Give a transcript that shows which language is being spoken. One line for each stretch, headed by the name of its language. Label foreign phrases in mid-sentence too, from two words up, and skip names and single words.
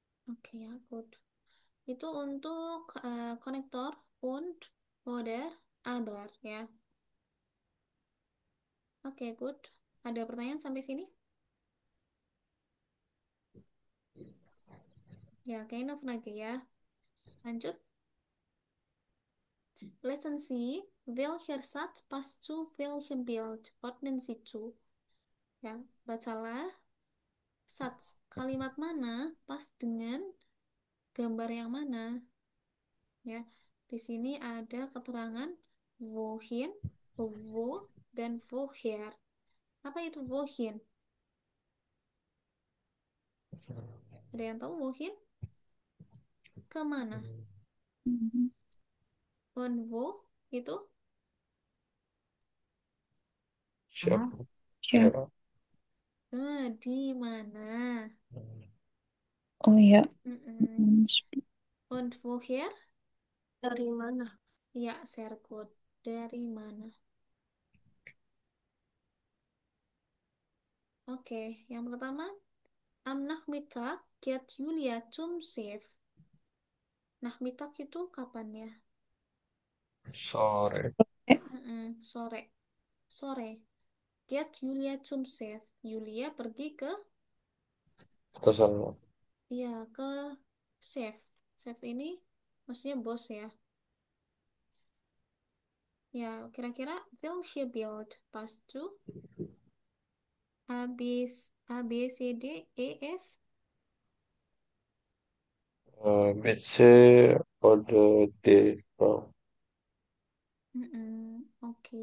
Indonesian: Oke ya, good. Itu untuk konektor und oder aber ya. Oke, good. Ada pertanyaan sampai sini? Ya, kayaknya enough lagi ya.
English: Lanjut. Lesson C.
German: Welcher Satz passt zu welchem Bild? Ordnen Sie zu.
Indonesian: Ya, bacalah Satz. Kalimat mana pas dengan gambar yang mana? Ya, di sini ada keterangan wohin, wo, dan woher. Apa itu wohin? Ada yang tahu wohin? Kemana? Mhm.
German: Und wo itu?
Indonesian: Siapa? Siap. Ya. Di mana? Oh ya. Mm-mm. Hmm,
German: Und woher?
Indonesian: Dari mana? Ya,
German: sehr gut.
Indonesian: Dari mana? Oke, yang pertama,
German: am Nachmittag geht Julia zum See.
Indonesian: Nachmittag itu kapan ya? Sore. Sore. Sore.
German: Geht Julia zum See.
Indonesian: Julia pergi ke, Atasan. ya, ke chef. Chef ini maksudnya bos ya. Ya, kira-kira
German: welche Bild passt zu A, B, A, B, C, D, E, F? BC oder D. Oh.
Indonesian: Oke.